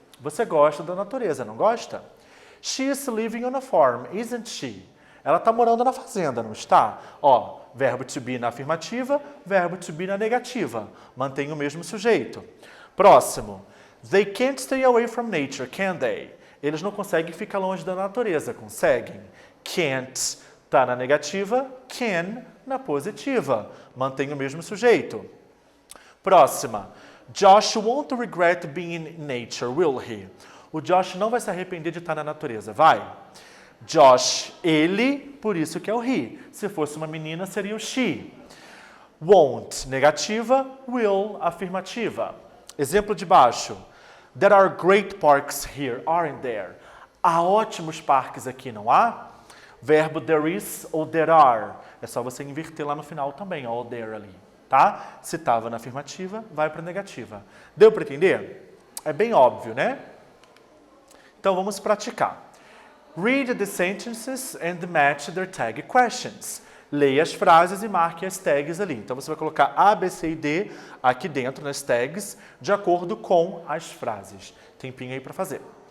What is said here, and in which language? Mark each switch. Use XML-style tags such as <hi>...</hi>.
<pt>Você gosta da natureza, não gosta?</pt> <en>She is living on a farm, isn't she?</en> <pt>Ela está morando na fazenda, não está? Ó, verbo to be na afirmativa, verbo to be na negativa. Mantém o mesmo sujeito. Próximo.</pt> <en>They can't stay away from nature, can they?</en> <pt>Eles não conseguem ficar longe da natureza, conseguem? Can't está na negativa, can na positiva. Mantém o mesmo sujeito. Próxima.</pt> <en>Josh won't regret being in nature, will he?</en> <pt>O Josh não vai se arrepender de estar na natureza, vai? Josh, ele, por isso que é o he. Se fosse uma menina, seria o she. Won't, negativa. Will, afirmativa. Exemplo de baixo.</pt> <en>There are great parks here, aren't there?</en> <pt>Há ótimos parques aqui, não há? Verbo there is ou there are. É só você inverter lá no final também, ó, there ali, tá? Se estava na afirmativa, vai para a negativa. Deu para entender? É bem óbvio, né? Então vamos praticar.</pt> <en>Read the sentences and match their tag questions.</en> <pt>Leia as frases e marque as tags ali. Então você vai colocar A, B, C e D aqui dentro nas tags, de acordo com as frases. Tempinho aí para fazer.</pt>